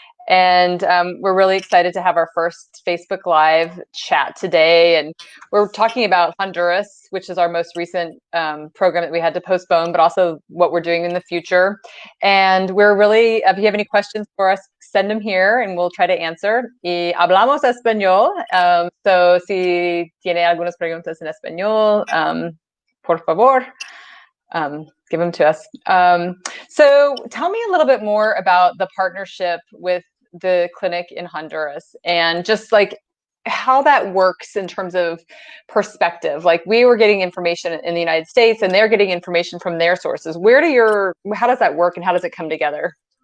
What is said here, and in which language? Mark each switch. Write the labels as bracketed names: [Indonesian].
[English] And we're really excited to have our first Facebook Live chat today. And we're talking about Honduras, which is our most recent program that we had to postpone, but also what we're doing in the future. And we're really, if you have any questions for us, send them here and we'll try to answer. [Spanish] Y hablamos español. So si tiene algunas preguntas en español, por favor, [English] give them to us. So tell me a little bit more about the partnership with the clinic in Honduras and just like how that works in terms of perspective. Like we were getting information in the United States and they're getting information from their sources. How does that work and how does it come together?